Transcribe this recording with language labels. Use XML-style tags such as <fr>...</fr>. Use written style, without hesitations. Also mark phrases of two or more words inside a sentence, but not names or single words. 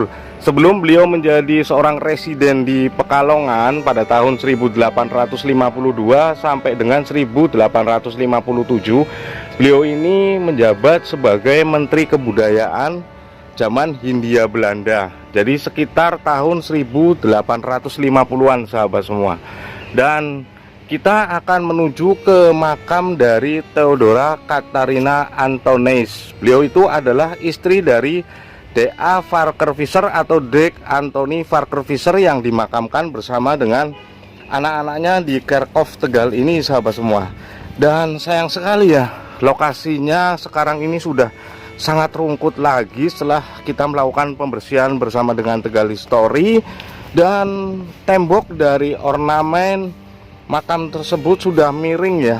<id>Sebelum beliau menjadi seorang residen di Pekalongan pada tahun 1852 sampai dengan 1857, beliau ini menjabat sebagai Menteri Kebudayaan zaman Hindia Belanda. Jadi sekitar tahun 1850-an sahabat semua. Dan kita akan menuju ke makam dari Theodora Catharina Antonis. Beliau itu adalah istri dari D.A. Varker Visser atau Dirk Anthony Varker Visser yang dimakamkan bersama dengan anak-anaknya di Kerkhof Tegal ini sahabat semua. Dan sayang sekali ya, lokasinya sekarang ini sudah sangat rungkut lagi setelah kita melakukan pembersihan bersama dengan Tegal History. Dan tembok dari ornamen makam tersebut sudah miring ya.</id>